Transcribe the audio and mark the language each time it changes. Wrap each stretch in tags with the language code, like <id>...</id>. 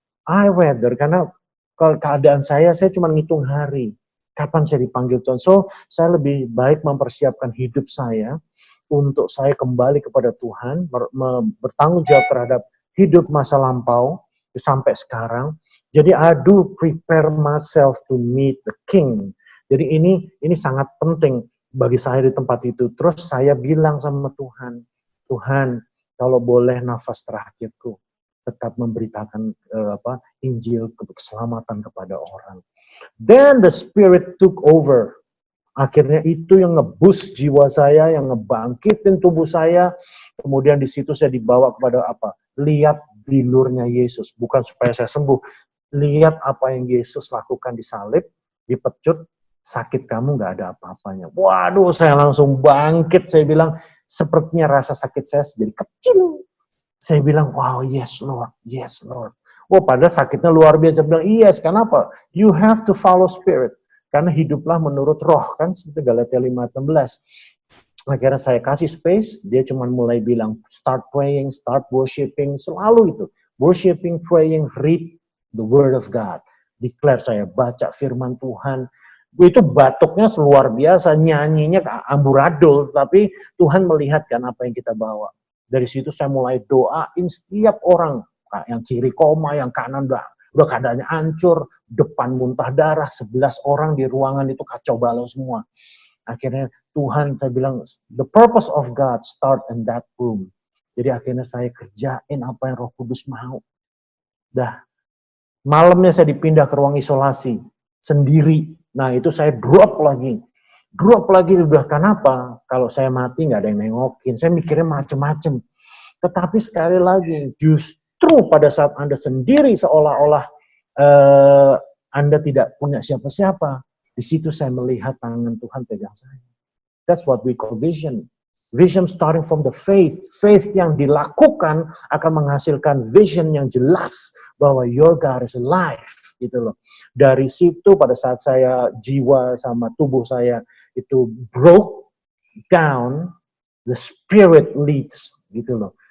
<id>Karena kalau keadaan saya cuma ngitung hari. Kapan saya dipanggil Tuhan. So, saya lebih baik mempersiapkan hidup saya untuk saya kembali kepada Tuhan, bertanggung jawab terhadap hidup masa lampau sampai sekarang.</id> <en>Jadi, I do prepare myself to meet the King.</en> <id>Jadi ini sangat penting bagi saya di tempat itu. Terus saya bilang sama Tuhan, Tuhan, kalau boleh nafas terakhirku, tetap memberitakan Injil keselamatan kepada orang.</id> <en>Then the Spirit took over.</en> <id>Akhirnya itu yang ngebus jiwa saya, yang ngebangkitin tubuh saya. Kemudian di situ saya dibawa kepada apa? Lihat bilurnya Yesus. Bukan supaya saya sembuh. Lihat apa yang Yesus lakukan di salib, dipecut, sakit kamu nggak ada apa-apanya. Waduh, saya langsung bangkit. Saya bilang, sepertinya rasa sakit saya jadi kecil. Saya bilang, wow,</id> <en>yes Lord, yes Lord.</en> <id>Wah, padahal sakitnya luar biasa. Saya bilang, yes, kenapa?</id> <en>You have to follow Spirit.</en> <id>Karena hiduplah menurut roh, kan seperti Galatia 5:16. Akhirnya saya kasih space, dia cuma mulai bilang,</id> <en>start praying, start worshiping,</en> <id>selalu itu.</id> <en>Worshiping, praying, read the word of God.</en> <id>Declare, saya baca firman Tuhan. Itu batuknya luar biasa, nyanyinya amburadul, tapi Tuhan melihat kan apa yang kita bawa. Dari situ saya mulai doain setiap orang, yang kiri koma, yang kanan udah keadaannya hancur, depan muntah darah, 11 orang di ruangan itu kacau balau semua. Akhirnya Tuhan, saya bilang,</id> <en>the purpose of God start in that room.</en> <id>Jadi akhirnya saya kerjain apa yang Roh Kudus mau. Dah, malamnya saya dipindah ke ruang isolasi sendiri. Nah itu saya drop lagi. Udah kenapa? Kalau saya mati nggak ada yang nengokin. Saya mikirnya macem-macem. Tetapi sekali lagi, justru pada saat Anda sendiri seolah-olah Anda tidak punya siapa-siapa, di situ saya melihat tangan Tuhan pegang saya.</id> <en>That's what we call vision. Vision starting from the faith.</en> <id>Faith yang dilakukan akan menghasilkan vision yang jelas bahwa</id> <en>your God is alive.</en> <id>Gitu loh. Dari situ pada saat saya jiwa sama tubuh saya itu</id> <en>broke down, the spirit leads.</en> <id>Gitu loh.</id>